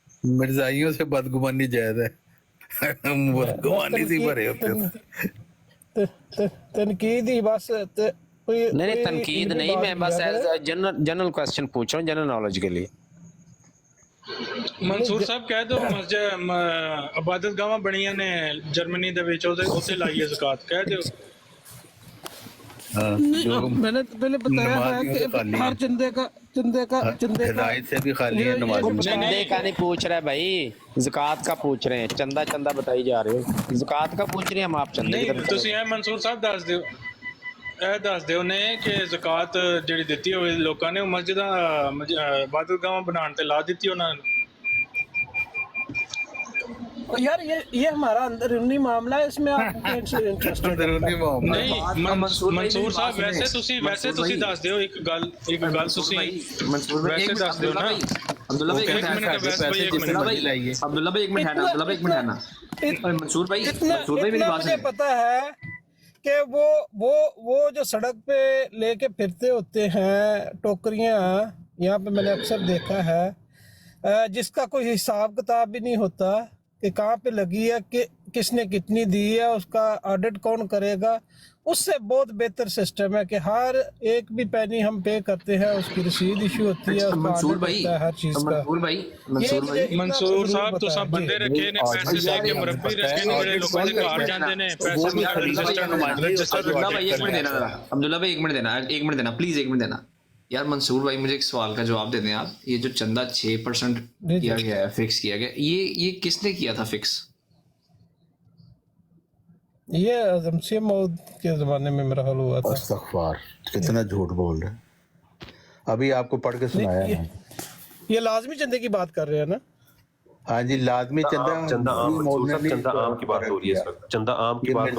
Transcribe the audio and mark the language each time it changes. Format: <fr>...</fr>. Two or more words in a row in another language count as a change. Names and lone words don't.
<ur>مرزائیوں سے بدگمانی جائز ہے، بدگمانی سے بھرے ہوتے ہیں۔ تنقید ہی بس، نہیں تنقید نہیں، میں بس</ur> <en>general question</en> <ur>پوچھ رہا ہوں،</ur> <en>general knowledge</en> <ur>کے لیے۔</ur> <pa>منصور صاحب کہہ دو مسجد عبادت گاہ بنیاں نے جرمنی دے وچ اوتے لائیے زکوٰۃ کہہ دیو۔</pa> <ur>میں نے پہلے بتایا ہے کہ ہر چندے کا ہدایت سے بھی خالی ہے نماز۔ چندے کا نہیں پوچھ رہے بھائی، زکوٰۃ کا پوچھ رہے ہیں، چندہ بتائی جا رہے ہو، زکوٰۃ کا پوچھ رہے ہیں ہم، آپ چندے کی طرف۔</ur> <pa>تسی منصور صاحب دس دیو نے کہ زکوٰۃ جڑی دتی ہوئے لوکاں نے مسجد عبادت گاہ بنان تے لا دتی انہاں نے۔</pa> <ur>یار یہ ہمارا اندرونی معاملہ ہے، اس میں آپ</ur> <pa>نہیں منصور صاحب ویسے تسی دس دیو ایک گل تسی ویسے دس دیو نا۔</pa> <ur>عبداللہ بھائی ایک منٹ ہے، منصور بھائی میری بات مجھے پتا ہے کہ وہ جو سڑک پہ لے کے پھرتے ہوتے ہیں ٹوکریاں، یہاں پہ میں نے اکثر دیکھا ہے، جس کا کوئی حساب کتاب بھی نہیں ہوتا کہ کہاں پہ لگی ہے، کہ کس نے کتنی دی ہے، اس کا آڈٹ کون کرے گا۔ اس سے بہت بہتر سسٹم ہے کہ ہر ایک بھی پینی ہم پے کرتے ہیں، اس کی رسید ایشو ہوتی ہے، اس کا آڈٹ ہوتا ہے ہر چیز کا۔</ur> <pa>منصور صاحب تو سب بندے رکھے نے پیسے دے کے مربی رکھے نے جڑے لوکاں دے گھر جاندے نے پیسے</pa> <ur>عبداللہ بھائی ایک منٹ دینا پلیز، ایک منٹ دینا یار۔ منصور بھائی مجھے ایک سوال کا جواب دے دیں آپ، یہ جو چندہ 6% کیا گیا ہے، فکس کیا گیا، یہ کس نے کیا تھا فکس؟ یہ شمسی مود کے زمانے میں میرا حال ہوا تھا. استغفار، کتنا جھوٹ بول رہے ہیں۔ ابھی آپ کو پڑھ کے سنایا ہے. یہ لازمی چندے کی بات کر رہے ہیں نا? ہاں جی، لازمی چندہ چندہ عام महमूद ने چندہ عام کی بات ہو رہی ہے اس وقت، چندہ عام کی بات ہو</ur>